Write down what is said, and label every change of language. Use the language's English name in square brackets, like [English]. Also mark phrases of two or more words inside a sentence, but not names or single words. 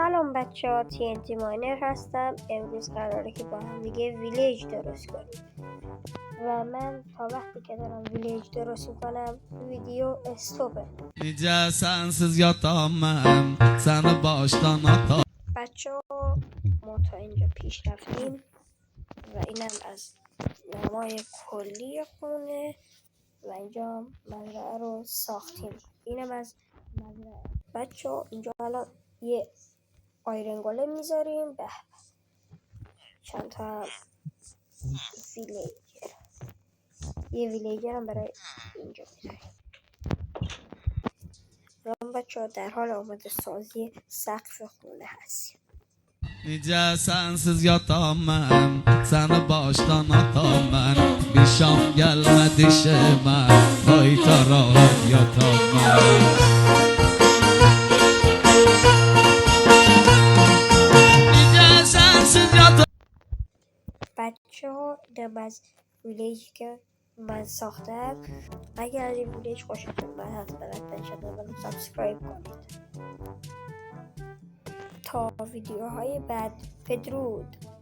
[Persian] سلام بچه ها، TNT ماینر هستم. امروز قراره که با هم دیگه ویلیج درست کنیم و من تا وقتی که دارم ویلیج درست میکنم ویدیو استوپه. [Turkish] Nice sensiz yatamam seni baştan atar. [Persian] بچه ها ما تا اینجا پیش رفتیم و اینم از نمای کلی خونه و اینجا مزرعه رو ساختیم. اینم از مزرعه. بچه ها اینجا الان یه آیرن گولم میذاریم. به چند تا ویلیجر، یه ویلیجر هم برای اینجا میذاریم. و بچه ها در حال آماده سازی سقف خونه هستیم. [Turkish] Nice sensiz yatamam seni baştan atamam. Bir şam gelmedi işime ay taraf yatamam. Nice sensiz yatamam. [Persian] بچه ها اینم از ویلیجی که من ساختم. اگر از این ویلیج خوشتون اومد حتما چنل رو سابسکرایب کنید. تا ویدیوهای بعد، بدرود.